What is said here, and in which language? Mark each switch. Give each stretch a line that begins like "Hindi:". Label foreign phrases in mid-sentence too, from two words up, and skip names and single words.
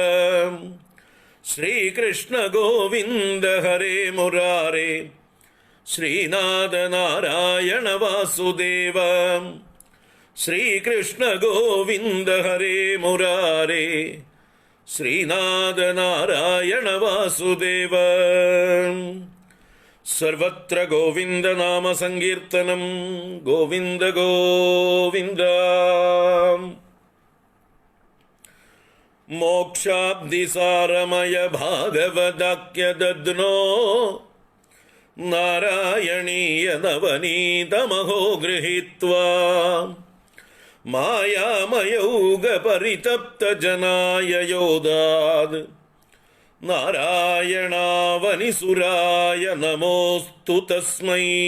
Sanskrit: श्रीकृष्ण गोविंद हरे मुरारे, श्रीनाथ नारायण वासुदेव। श्रीकृष्ण गोविंद हरे मुरारे, श्रीनाथ नारायण वासुदेव।
Malayalam: സർവത്ര ഗോവിന്ദ നാമ സങ്കീർത്തനം. ഗോവിന്ദ ഗോവിന്ദ.
Sanskrit: മോക്ഷാബ്ദിസാരമയ ഭാഗവതാക്യദദ്നോ നാരായണീയ നവനീതമഹോ ഗൃഹീത്വാ മായാമയൗഗ പരിതപ്ത ജനായ യോദാത് നാരായണാവനിസുരായ നമോസ്തു തസ്മൈ.